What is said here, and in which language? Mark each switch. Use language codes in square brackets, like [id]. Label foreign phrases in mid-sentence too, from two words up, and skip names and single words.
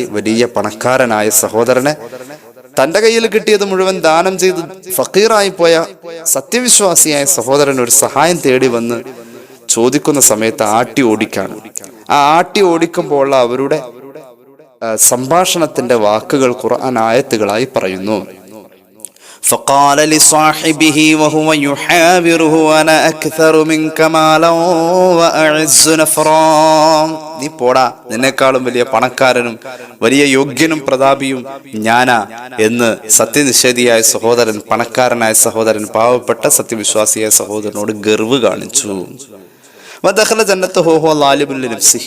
[ml] വലിയ പണക്കാരനായ സഹോദരനെ തന്റെ കയ്യിൽ കിട്ടിയത് മുഴുവൻ ദാനം ചെയ്ത് ഫക്കീറായി പോയ സത്യവിശ്വാസിയായ സഹോദരൻ ഒരു സഹായം തേടി വന്ന് ചോദിക്കുന്ന സമയത്ത് ആട്ടി ഓടിക്കാണ്. ആ ആട്ടി ഓടിക്കുമ്പോൾ അവരുടെ സംഭാഷണത്തിന്റെ വാക്കുകൾ ഖുർആൻ ആയത്തുകളായി പറയുന്നു. [ar] فقال لصاحبه وهو يحاوره أنا أكثر منك مالا وأعز نفرا. [ml] നീ പോടാ, നിന്നെക്കാളും വലിയ പണക്കാരനും വലിയ യോഗ്യനും പ്രതാപിയും ഞാനാ എന്ന് സത്യനിഷേധിയായ സഹോദരൻ, പണക്കാരനായ സഹോദരൻ, പാവപ്പെട്ട സത്യവിശ്വാസിയായ സഹോദരനോട് ഗർവ് കാണിച്ചു. [ar] ودخل جنته وهو ظالم لنفسه.